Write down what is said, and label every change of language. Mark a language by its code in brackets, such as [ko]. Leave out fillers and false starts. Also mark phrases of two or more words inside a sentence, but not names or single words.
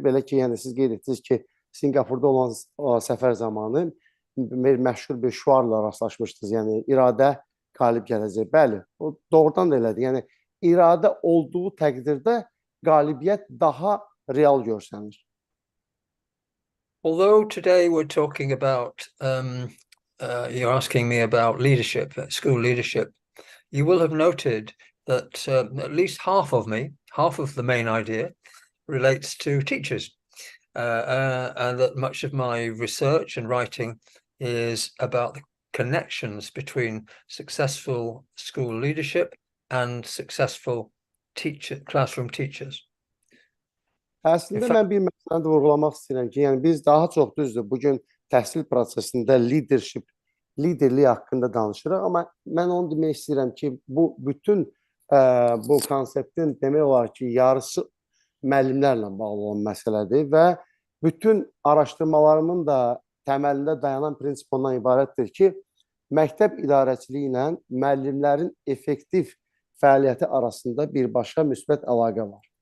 [az] Belə ki, yəni siz qeyd etdiniz ki, Singapurda olan səfər zamanı məşhur bir şuarla rastlaşmışdınız. Yəni, iradə qalib gələcək. Bəli, o doğrudan da elədir. Yəni, iradə olduğu təqdirdə qalibiyyət daha real görsənir. [en] Although today we're talking about, you're asking me about leadership, school leadership, you will have noted that at least half of the main idea relates to teachers. And that much of my research and writing is about the connections between successful school leadership and successful classroom teachers. [az] Əslində mən bir məsələni də vurğulamaq istəyirəm ki, yəni biz daha çox düzdür, bugün təhsil prosesində liderliyi haqqında danışırıq, amma mən onu demək istəyirəm ki, bütün bu konseptin demək olar ki, yarısı müəllimlərlə bağlı olan məsələdir və bütün araşdırmalarımın da təməlində dayanan prinsip ondan ibarətdir ki, məktəb idarəçiliyi ilə müəllimlərin effektiv fəaliyyəti arasında birbaşa müsbət əlaqə var.